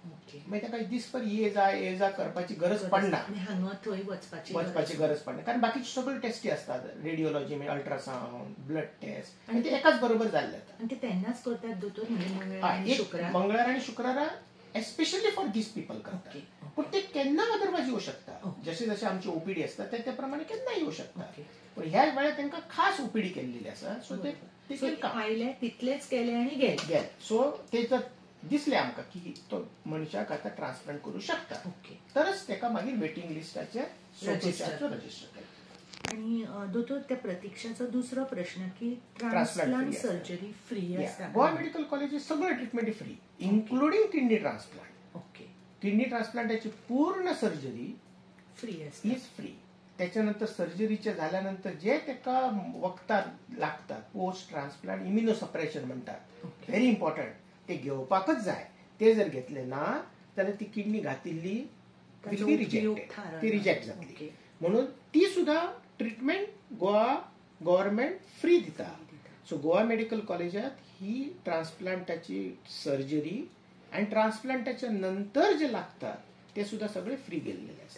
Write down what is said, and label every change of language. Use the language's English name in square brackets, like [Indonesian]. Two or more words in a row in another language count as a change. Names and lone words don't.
[Konkani] म्हणजे ताका दिसभर ये जा करपाची गरज पडना, हांगा थंय वचपाची गरज पडना, कारण बाकीचे सगळे टेस्टी असतात, रेडिओलॉजी म्हणजे अल्ट्रासाउंड, ब्लड टेस्ट, आणि ते एकाच बरोबर जाल्ले जातात. आणि ते तेन्नाच करतात दोतोर, मंगळार आणि शुक्रारा [English] especially for these people [Konkani] करतात. पण ते केन्ना अदरवायज येऊ शकता, जसे जसे आमची ओपीडी असतात त्या प्रमाणे केन्ना येऊ शकतात. पण ह्या वेळेला त्यांना खास ओपीडी केलेली आसा, सो ते आयले तितलेच केले आणि गेले. सो ते जर दिसले आमकां की तो मनशाक आता ट्रान्सप्लांट करू शकता, तरच त्याका मागीर वेटिंग लिस्टाचेर रजिस्टर केलं. आणि दोतोर त्या प्रतीक्षाचा दुसरो प्रश्न की [English] transplant surgery free [Konkani] असता? [English] गोवा मेडिकल कॉलेज सगळं treatment free, including kidney transplant. [Konkani] किडनी ट्रान्सप्लांटाची पूर्ण सर्जरी फ्री असते, [English] is free. [Konkani] त्याच्यानंतर सर्जरीच्या झाल्यानंतर जे त्याका वखदां लागतात, [English] post transplant immunosuppression [Konkani] म्हणतात, [English] very important, [Konkani] ते घेवपाकच जाय. ते जर घेतले ना जाल्यार ती किडनी घातिल्ली ती रिजेक्ट जातली. म्हणून ती सुद्धा ट्रीटमेंट गोवा गव्हर्नमेंट फ्री दिता. सो गोवा मेडिकल कॉलेजात ही ट्रान्सप्लांटाची सर्जरी आणि ट्रान्सप्लांटाच्या नंतर जे लागतात ते सुद्धा सगळे फ्री गेलेले असतात.